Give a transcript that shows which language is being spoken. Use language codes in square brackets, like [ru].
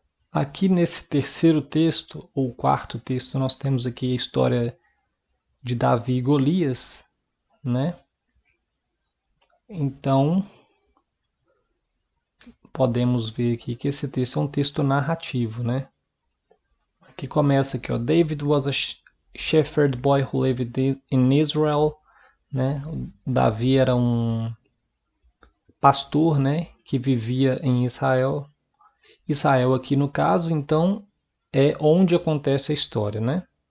[pt] Aqui nesse terceiro texto, ou quarto texto, nós temos aqui a história de Davi e Golias, né? Então, podemos ver aqui que esse texto é um texto narrativo, né? Aqui começa aqui, ó, [en] David was a shepherd boy who lived in Israel, né? [pt] Davi era um pastor, né, que vivia em Israel. Israel aqui no caso, então, é onde acontece a história, né?